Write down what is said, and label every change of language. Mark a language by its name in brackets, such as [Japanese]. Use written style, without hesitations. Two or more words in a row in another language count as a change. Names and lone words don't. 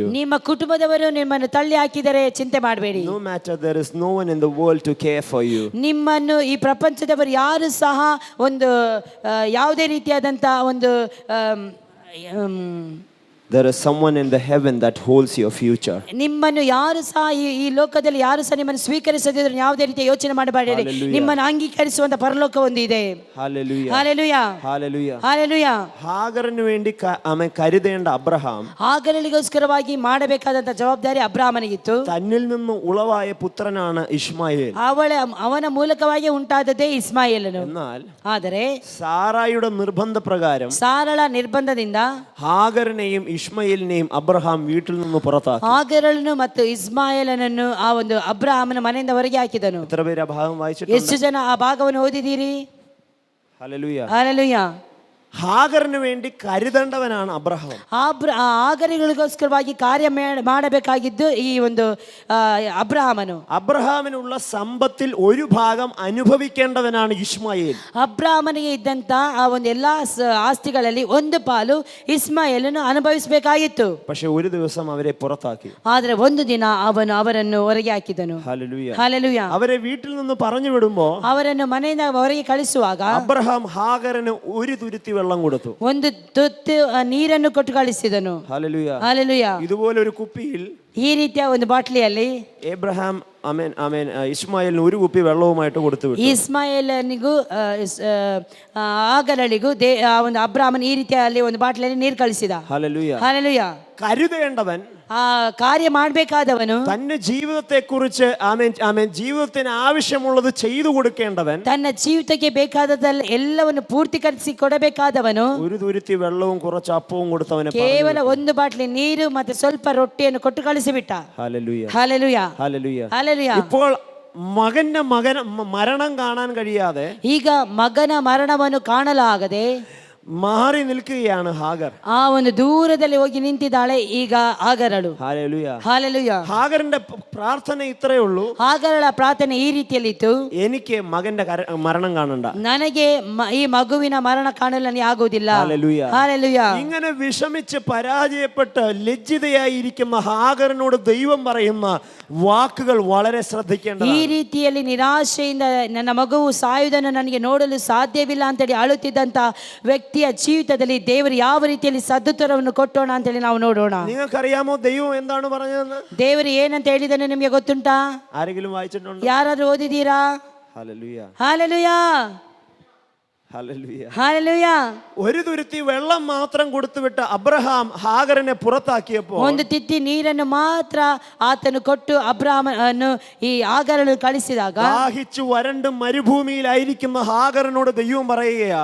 [Kannada] ನಿಮ್ಮ ಕುಟುಂಬದವರು ನಿಮ್ಮನ್ನು ತಳ್ಳಿ ಹಾಕಿದರೆ ಚಿಂತೆ ಮಾಡಬೇಡಿ. [English] no matter there is no one in the world to care for you, [Kannada] ನಿಮ್ಮನ್ನು ಈ ಪ್ರಪಂಚದವರು ಯಾರು ಸಹ ಒಂದು ಯಾವುದೇ ರೀತಿಯಾದಂಥ ಒಂದು [English] there is someone in the heaven that holds your future. [Kannada] ನಿಮ್ಮನ್ನು ಯಾರು ಸಹ ಈ ಲೋಕದಲ್ಲಿ ಯಾರು ಸಹ ನಿಮ್ಮನ್ನು ಸ್ವೀಕರಿಸದಿದ್ರು ಯಾವುದೇ ರೀತಿಯ ಯೋಚನೆ ಮಾಡಬೇಡಿರಿ. ನಿಮ್ಮನ್ನು ಅಂಗೀಕರಿಸುವಂತ ಪರಲೋಕ ಒಂದಿದೆ. Hallelujah. ಹಾಲೆಲೂಯ. Hallelujah. ಹಾಲೆಲೂಯ. [Malayalam] ഹാഗറിന് വേണ്ടി അവൻ കരുതേണ്ട അബ്രഹാം, [Kannada] ಹಾಗರಳಿಗೋಸ್ಕರವಾಗಿ ಮಾಡಬೇಕಾದಂತ ಜವಾಬ್ದಾರಿ ಅಬ್ರಾಹ್ಮನಿಗಿತ್ತು. [Malayalam] തന്നിൽ നിന്ന് ഉളവായ പുത്രനാണ് ഇശ്മായേൽ. [Kannada] ಅವನ ಮೂಲಕವಾಗಿ ಉಂಟಾದದ್ದೇ ಇಸ್ಮಾಯೇಲನು. [Malayalam] എന്നാൽ [Kannada] ಆದರೆ [Malayalam] സാറായുടെ നിർബന്ധപ്രകാരം [Kannada] ಸಾರಳ ನಿರ್ಬಂಧದಿಂದ [Malayalam] ഹാഗറിനെയും ಇಶ್ಮಾಯೇಲಿനെയും ಅಬ್ರಹಾಂ വീട്ടിൽ നിന്ന് പുറത്താക്കി. [Kannada] ಹಾಗರಳನ್ನು ಮತ್ತು ಇಸ್ಮಾಯೇಲನನ್ನು ಆ ಒಂದು ಅಬ್ರಾಹ್ಮನ ಮನೆಯಿಂದ ಹೊರಗೆ ಹಾಕಿದನು. [Malayalam] എത്ര പേര് ആ ഭാഗം വായിച്ചിട്ടുണ്ട്? [Kannada] ಎಷ್ಟು ಜನ ಆ ಭಾಗವನ್ನು ಓದಿದ್ದೀರಿ? [Malayalam] ഹല്ലേലൂയ. [Kannada] ಹಾಲೆಲೂಯ. [Malayalam] ഹാഗറിന് വേണ്ടി കരുതേണ്ടവനാണ് അബ്രഹാം. [Kannada] ಆಗರಿಗಳಿಗೋಸ್ಕರವಾಗಿ ಕಾರ್ಯ ಮಾಡಬೇಕಾಗಿದ್ದು ಈ ಒಂದು ಅಬ್ರಹಾಮನು. [Malayalam] അബ്രഹാമിനുള്ള സമ്പത്തിൽ ഒരു ഭാഗം അനുഭവിക്കേണ്ടവനാണ് ഇസ്മായേൽ. [Kannada] ಅಬ್ರಹಾಮನಿಗೆ ಇದ್ದಂತ ಆ ಒಂದು ಎಲ್ಲಾ ಆಸ್ತಿಗಳಲ್ಲಿ ಒಂದು ಪಾಲು ಇಸ್ಮಾಯೇಲನು ಅನುಭವಿಸಬೇಕಾಗಿತ್ತು. [Malayalam] പക്ഷെ ഒരു ദിവസം അവരെ പുറത്താക്കി. [Kannada] ಆದರೆ ಒಂದು ದಿನ ಅವನು ಅವರನ್ನು ಹೊರಗೆ ಹಾಕಿದನು. [Malayalam] ഹല്ലേലൂയ. [Kannada] ಹಲ್ಲೆಲೂಯಾ. [Malayalam] അവരെ വീട്ടിൽ നിന്ന് പറഞ്ഞു വിടുമ്പോ [Kannada] ಅವರನ್ನು ಮನೆಯಿಂದ ಹೊರಗೆ ಕಳಿಸುವಾಗ [Malayalam] അബ്രഹാം ഹാഗറിന് ഒരു തുരുത്തി വെള്ളം കൊടുത്തു. [Kannada] ಒಂದು ತುತ್ತು ನೀರನ್ನು ಕೊಟ್ಟು ಕಳಿಸಿದನು. [Malayalam] ഹല്ലേലൂയ. [Kannada] ಹಲ್ಲೆಲೂಯಾ. [Malayalam] ഇതുപോലെ ഒരു കുപ്പിയിൽ [Kannada] ಈ ರೀತಿಯ ಒಂದು ಬಾಟ್ಲಿಯಲ್ಲಿ [Malayalam] എബ്രഹാം ആമേൻ ആമേൻ ഇസ്മായേലിന് ഒരു കുപ്പി വെള്ളവുമായിട്ട് കൊടുത്തു വിട്ടു. [Kannada] ಇಸ್ಮಾಯೇಲನಿಗೂ ಆಗರಳಿಗೂ ಒಂದು ಅಬ್ರಾಹ್ಮನ್ ಈ ರೀತಿಯಲ್ಲಿ ಒಂದು ಬಾಟ್ಲಿಯಲ್ಲಿ ನೀರು ಕಳಿಸಿದ. [Malayalam] ഹല്ലേലൂയ. [Kannada] ಹಲ್ಲೆಲೂಯಾ. [Malayalam] കരുതേണ്ടവൻ [Kannada] ಆ ಕಾರ್ಯ ಮಾಡಬೇಕಾದವನು [Malayalam] തന്റെ ജീവിതത്തെ കുറിച്ച് ആമേൻ ആമേൻ ജീവിതത്തിന് ആവശ്യമുള്ളത് ചെയ്തു കൊടുക്കേണ്ടവൻ [Kannada] ತನ್ನ ಜೀವಿತಕ್ಕೆ ಬೇಕಾದದಲ್ಲ ಎಲ್ಲವನ್ನು ಪೂರ್ತಿಕರಿಸಿ ಕೊಡಬೇಕಾದವನು [Malayalam] ഒരു തുരുത്തി വെള്ളവും കുറച്ച് അപ്പവും കൊടുത്തവനെ [Kannada] ಕೇವಲ ಒಂದು ಬಾಟ್ಲಿ ನೀರು ಮತ್ತೆ ಸ್ವಲ್ಪ ರೊಟ್ಟಿಯನ್ನು ಕೊಟ್ಟು ಕಳಿಸಿಬಿಟ್ಟ. [Malayalam] ഹല്ലേലൂയ. [Kannada] ಹಲ್ಲೆಲೂಯಾ. [Malayalam] ഹല്ലേലൂയ. [Kannada] ಹಲ್ಲೆಲೂಯಾ. [Malayalam] ഇപ്പോൾ മകന്റെ മരണം കാണാൻ കഴിയാതെ [Kannada] ಈಗ ಮಗನ ಮರಣವನ್ನು ಕಾಣಲಾಗದೆ [Malayalam] മാറി നിൽക്കുകയാണ് ഹാഗർ. [Kannada] ಆ ಒಂದು ದೂರದಲ್ಲಿ ಹೋಗಿ ನಿಂತಿದ್ದಾಳೆ ಈಗ ಆಗರಳು. [Malayalam] ഹല്ലേലൂയ. [Kannada] ಹಲ್ಲೆಲೂಯಾ. [Malayalam] ഹാഗറിന്റെ പ്രാർത്ഥന ഇത്രയേ ഉള്ളൂ, [Kannada] ಆಗರಳ ಪ್ರಾರ್ಥನೆ ಈ ರೀತಿಯಲ್ಲಿತ್ತು, [Malayalam] എനിക്ക് മകന്റെ മരണം കാണണ്ട, [Kannada] ನನಗೆ ಈ ಮಗುವಿನ ಮರಣ ಕಾಣಲು ನನಗೆ ಆಗುವುದಿಲ್ಲ. [Malayalam] ഹല്ലേലൂയ. [Kannada] ಹಲ್ಲೆಲೂಯಾ. [Malayalam] ഇങ്ങനെ വിഷമിച്ച് പരാജയപ്പെട്ട് ലജ്ജിതയായിരിക്കുന്ന ഹാഗറിനോട് ദൈവം പറയുന്ന വാക്കുകൾ വളരെ ശ്രദ്ധിക്കേണ്ടതാണ്. [Kannada] ಈ ರೀತಿಯಲ್ಲಿ ನಿರಾಶೆಯಿಂದ ನನ್ನ ಮಗುವು ಸಾಯುವುದನ್ನು ನನಗೆ ನೋಡಲು ಸಾಧ್ಯವಿಲ್ಲ ಅಂತೇಳಿ ಅಳುತ್ತಿದ್ದಂತ ವ್ಯಕ್ತಿಯ ಜೀವಿತದಲ್ಲಿ ದೇವರು ಯಾವ ರೀತಿಯಲ್ಲಿ ಸದುತ್ತರವನ್ನು ಕೊಟ್ಟೋಣ ಅಂತೇಳಿ ನಾವು ನೋಡೋಣ. [Malayalam] നിങ്ങൾക്കറിയാമോ ദൈവം എന്താണ് പറഞ്ഞതെന്ന്? [Kannada] ದೇವರು ಏನಂತ ಹೇಳಿದನು ನಿಮಗೆ ಗೊತ್ತುಂಟಾ? [Malayalam] ആരെങ്കിലും വായിച്ചിട്ടുണ്ടോ? [Kannada] ಯಾರಾದ್ರೂ ಓದಿದ್ದೀರಾ? [Malayalam] ഹല്ലേലൂയ. [Kannada] ಹಲ್ಲೆಲೂಯಾ. [Malayalam] ഹല്ലേലൂയ. [Kannada] ಹಲ್ಲೆಲೂಯಾ. [Malayalam] ഒരു തുരുത്തി വെള്ളം മാത്രം കൊടുത്തുവിട്ട് അബ്രഹാം ഹാഗറിനെ പുറത്താക്കിയപ്പോൾ [Kannada] ಒಂದು ತಿತ್ತಿ ನೀರನ್ನು ಮಾತ್ರ ಆತನು ಕೊಟ್ಟು ಅಬ್ರಹಾಮನು ಈ ಆಗರನ್ನು ಕಳಿಸಿದಾಗ [Malayalam] ദാഹിച്ചു വരണ്ട് മരുഭൂമിയിലായിരിക്കുന്ന ഹാഗറിനോട് ദൈവം പറയുകയാ,